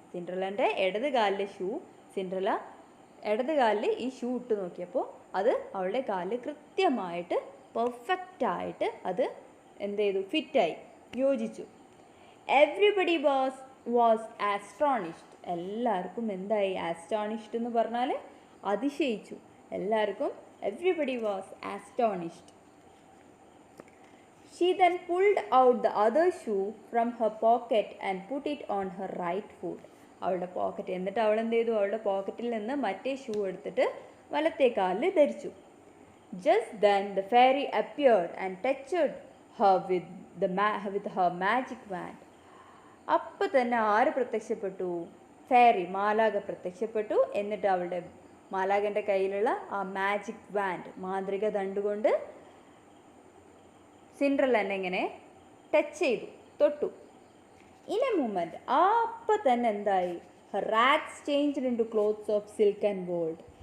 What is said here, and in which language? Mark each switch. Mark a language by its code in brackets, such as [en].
[ml] സിൻഡ്രല്ലൻ്റെ ഇടത് കാലിലെ shoe, Cinderella ഇടത് കാലിൽ ഈ ഷൂ ഇട്ട് നോക്കിയപ്പോൾ അത് അവളുടെ കാലിൽ കൃത്യമായിട്ട് പെർഫെക്റ്റായിട്ട് അത് എന്ത് ചെയ്തു, ഫിറ്റായി, യോജിച്ചു. [en] Everybody was astonished. [ml] എല്ലാവർക്കും എന്തായി, ആസ്റ്റോണിഷ്ഡ് എന്ന് പറഞ്ഞാൽ അതിശയിച്ചു. എല്ലാവർക്കും [en] Everybody was astonished. She then pulled out the other shoe from her pocket and put it on her right foot. [ml] അവളുടെ പോക്കറ്റ്, എന്നിട്ട് അവൾ എന്ത് ചെയ്തു, അവളുടെ പോക്കറ്റിൽ നിന്ന് മറ്റേ ഷൂ എടുത്തിട്ട് വലത്തെ കാലിൽ ധരിച്ചു. [en] Just then the fairy appeared and touched her with her magic wand. [ml] അപ്പോൾ തന്നെ ആര് പ്രത്യക്ഷപ്പെട്ടു, ഫെയറി, മാലാഖ പ്രത്യക്ഷപ്പെട്ടു. എന്നിട്ട് അവളുടെ മാലാഖൻ്റെ കയ്യിലുള്ള ആ മാജിക് വാൻഡ്, മാന്ത്രിക ദണ്ടുകൊണ്ട് സിൻഡ്രല്ലനെ ഇങ്ങനെ ടച്ച് ചെയ്തു, തൊട്ടു. [en] in a moment, [ml] അപ്പം തന്നെ എന്തായി, [en] Rags changed into clothes of silk and gold.